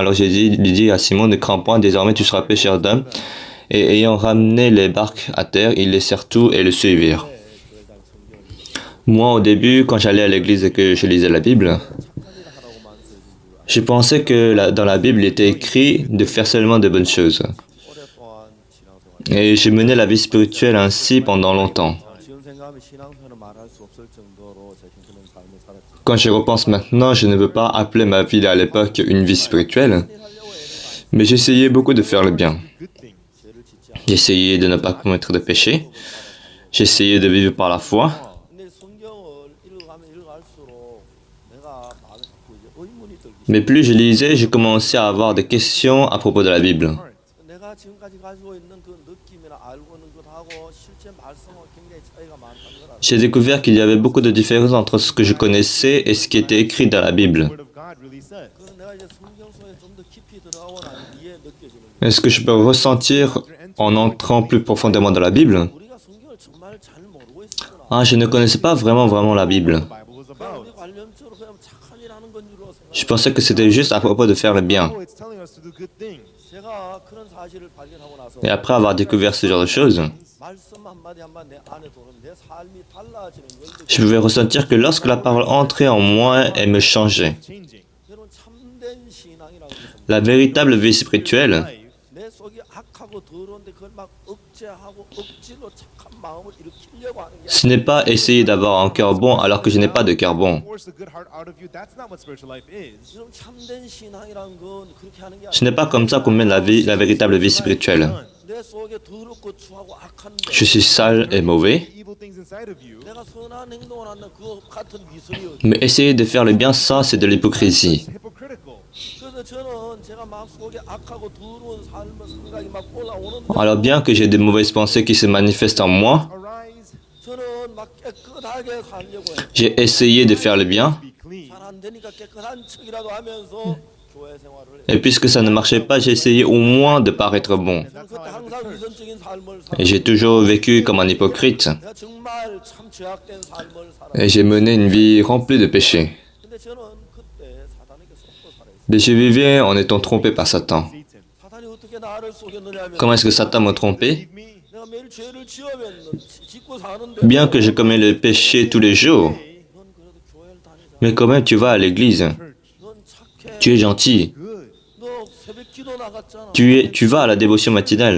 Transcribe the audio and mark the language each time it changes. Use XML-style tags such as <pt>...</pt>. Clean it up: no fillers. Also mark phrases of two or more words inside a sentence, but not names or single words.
<fr>Alors Jésus lui dit à Simon, ne crains point, désormais tu seras pêcheur d'hommes. Et ayant ramené les barques à terre, ils laissèrent tout et le suivirent. Moi, au début, quand j'allais à l'église et que je lisais la Bible, je pensais que dans la Bible, il était écrit de faire seulement de bonnes choses.</fr> <ko>오랫동안 신앙생활</ko> <fr>Et j'ai mené la vie spirituelle ainsi pendant longtemps.</fr> <ko>지금 생각하면 신앙생활은 말할 수 없을 정도로 제 형편없는 삶을 살았죠.</ko> <fr>Quand je repense maintenant, je ne veux pas appeler ma vie à l'époque une vie spirituelle, mais j'essayais beaucoup de faire le bien.</fr> <en>Good thing.</en> <ko>죄를 짓지 않고</ko> <fr>J'essayais de ne pas commettre de péché. J'essayais de vivre par la foi.</fr> <ko>근데 성경을 읽어가면 읽어갈수록 내가 마음에 자꾸 이제 의문이 들기</ko> <fr>Mais plus je lisais, je commençais à avoir des questions à propos de la Bible.</fr> <ko>내가 지금까지 가지고 있는 그 느낌이나 알고 있는 것하고 실제 말씀하고 굉장히 차이가 많다는 걸 알아요.</ko> <fr>J'ai découvert qu'il y avait beaucoup de différences entre ce que je connaissais et ce qui était écrit dans la Bible.</fr> <en>Word of God really says.</en> <ko>그건 내가 이제 성경 속에 좀 더 깊이 들어가고 난 뒤에 느껴지는 거예요.</ko> <fr>Est-ce que je peux ressentir en entrant plus profondément dans la Bible?</fr> <ko>우리가 성경을 정말 잘 모르고 있었구나.</ko> <fr>Ah, je ne connaissais pas vraiment la Bible.</fr> <en>The Bible was</en> <ko>그냥</ko> <en>about.</en> <ko>우리 관념적으로 그냥 착한 일 하는 건 줄로</ko> <fr>Je pensais que c'était juste à propos de faire le bien.</fr> <en>Oh, it's telling us to do good things.</en> <ko>제가 그런 사실을 발견하고 나서</ko> <fr>Et après avoir découvert ce genre de choses,</fr> <ko>말씀 한마디 한마디 내 안에 들어오면 내 삶이 달라지는 걸</ko> <fr>je pouvais ressentir que lorsque la parole entrait en moi, elle me changeait.</fr> <en>Changing.</en> <ko>여러분 참된 신앙이라고 있습니다.</ko> <fr>La véritable vie spirituelle,</fr> <en>Life.</en> <ko>내 속이 악하고 더러운데 그걸 막 억제하고 억지로 착한 마음을 일으키려고 하는 게</ko> <fr>ce n'est pas essayer d'avoir un cœur bon alors que je n'ai pas de cœur bon.</fr> <en>Force a good heart out of you. That's not what spiritual life is.</en> <ko>여러분 참된 신앙이라는 건 그렇게 하는 게</ko> <fr>Ce n'est pas comme ça qu'on mène la véritable vie spirituelle.</fr> <ko>내 속에 더럽고 추하고 악한</ko> <fr>Je suis sale et mauvais,</fr> <en>Evil things inside of you.</en> <ko>내가 선한 행동을 하는 그 같은 미설이요.</ko> <fr>mais essayer de faire le bien, ça, c'est de l'hypocrisie.</fr> <en>It's hypocritical.</en> <ko>그래서 저는 제가 마음속에 악하고 더러운 삶의 생각이 막 올라오는</ko> <fr>Alors bien que j'ai de mauvaises pensées qui se manifestent en moi,</fr> <en>Arise.</en> <ko>저는 막 깨끗하게 살려고 해요.</ko> <fr>j'ai essayé de faire le bien,</fr> <en>Be clean.</en> <ko>잘 안 되니까 깨끗한 척이라도 하면서 교회 생활을 해요.</ko> <fr>et puisque ça ne marchait pas, j'ai essayé au moins de paraître bon.</fr> <en>That's how</en> <ko>그때</ko> <en>I have</en> <ko>항상</ko> <en>the church.</en> <ko>위선적인 삶을</ko> <fr>Et</fr> <ko>살아요.</ko> <fr>j'ai toujours vécu comme un hypocrite,</fr> <ko>내가 정말 참 죄악된 삶을 살아요.</ko> <fr>et j'ai mené une vie remplie de péchés.</fr> <ko>근데 저는 그때 사단에게 속고 살아요.</ko> <fr>Mais je vivais en étant trompé par Satan. Satan.</fr> <ko>사단이 어떻게 나를 속였느냐 하면</ko> <fr>Comment est-ce que Satan m'a trompé?</fr> <en>Leave me.</en> <ko>내가 매일 죄를 지으면 짓고 사는데</ko> <fr>Bien que je commets le péché tous les jours,</fr> <ko>넌 그래도 교회를 다니잖아.</ko> <fr>mais quand même tu vas à l'église,</fr> <ko>넌 착해.</ko> <fr>tu es gentil,</fr> <en>Good.</en> <ko>너 새벽 기도 나갔잖아.</ko> <fr>tu vas à la dévotion matinale,</fr>